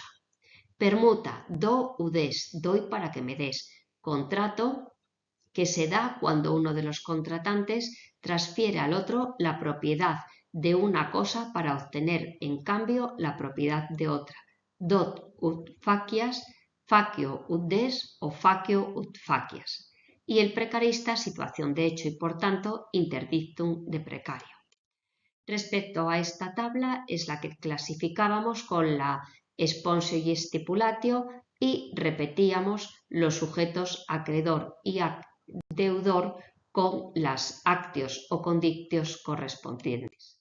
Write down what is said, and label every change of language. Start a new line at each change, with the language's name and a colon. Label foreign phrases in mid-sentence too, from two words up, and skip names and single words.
Spanish: Permuta,
Latin: do udes,
Spanish: doy para que me des. Contrato que se da cuando uno de los contratantes transfiere al otro la propiedad de una cosa para obtener en cambio la propiedad de otra.
Latin: Dot ut facias, facio ut des o facio ut facias.
Spanish: Y el precarista, situación de hecho y por tanto
Latin: interdictum de precario.
Spanish: Respecto a esta tabla es la que clasificábamos con la sponsio y stipulatio y repetíamos los sujetos acreedor y deudor con las actios o condictios correspondientes.